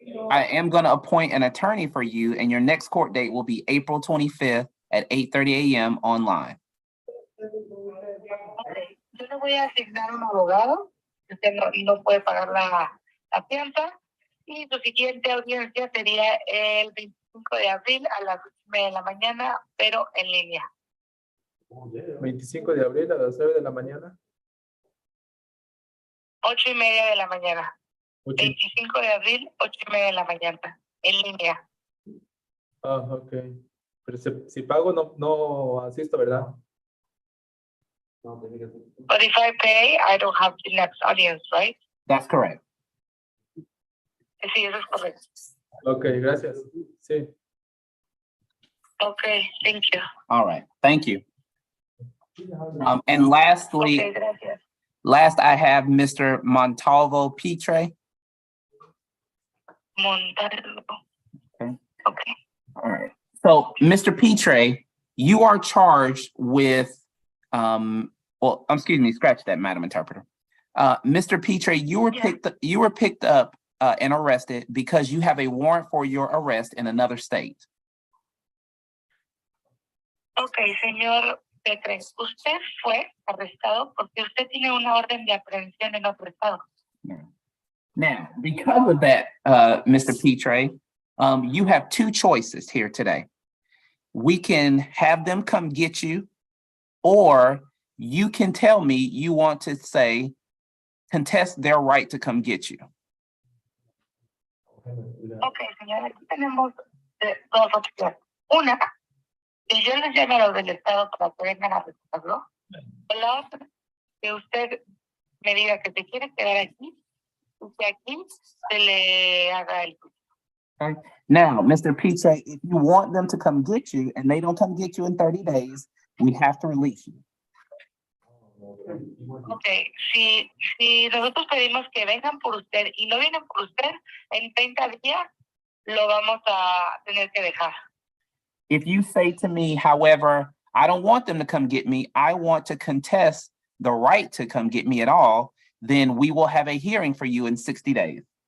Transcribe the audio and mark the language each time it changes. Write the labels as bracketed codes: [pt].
[en] I am going to appoint an attorney for you, and your next court date will be April 25th at 8:30 a.m. online. [es] Ok, yo le voy a asignar un abogado, usted no puede pagar la fianza, y su siguiente audiencia sería el 25 de abril a las 8:30 de la mañana, pero en línea. 25 de abril a las 9 de la mañana. 8:30 de la mañana. 8. 25 de abril, 8:30 de la mañana, en línea. Ah, ok. Pero si pago, no asisto, ¿verdad? [en] But if I pay, I don't have the next audience, right? That's correct. [es] Sí, eso es correcto. Ok, gracias. Sí. [en] Okay, thank you. All right. Thank you. And lastly, [es] Okay, gracias. [en] last I have Mr. Montalvo Pitre. Montalvo. Okay. Okay. All right. So, Mr. Pitre, you are charged with, well, excuse me, scratch that, Madam Interpreter. Mr. Pitre, you were picked up and arrested because you have a warrant for your arrest in another state. [es] Okay, señor Petre, usted fue arrestado porque usted tiene una orden de aprehensión en otro estado. [en] Now, because of that, Mr. Pitre, you have two choices here today. We can have them come get you, or you can tell me you want to say, contest their right to come get you. [es] Ok, señora, aquí tenemos dos opciones. Una, que yo les llame a los del Estado para que vengan a rescatarlo. O la otra, que usted me diga que se quiere quedar aquí y que aquí se le haga el juicio. [en] Okay. Now, Mr. Pitre, if you want them to come get you and they don't come get you in 30 days, we have to release you. [es] Ok, si nosotros pedimos que vengan por usted y no vienen por usted, en 30 días lo vamos a tener que dejar. [en] If you say to me, however, I don't want them to come get me, I want to contest the right to come get me at all, then we will have a hearing for you in 60 days.